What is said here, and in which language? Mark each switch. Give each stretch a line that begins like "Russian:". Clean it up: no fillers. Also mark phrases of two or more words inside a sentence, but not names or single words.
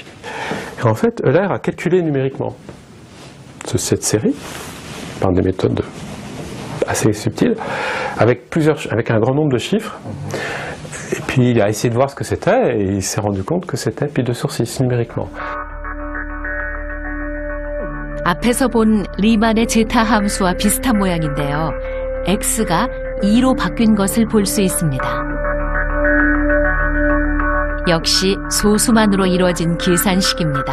French: Et en fait, Euler a calculé numériquement cette série par des méthodes assez subtiles, avec un grand nombre de chiffres. Et puis il a essayé de voir ce que c'était, et il s'est rendu compte que c'était pi 2 sur 6 numériquement.
Korean: 앞에서 본 리만의 제타 함수와 비슷한 모양인데요. x가 2로 바뀐 것을 볼 수 있습니다. 역시 소수만으로 이루어진 계산식입니다.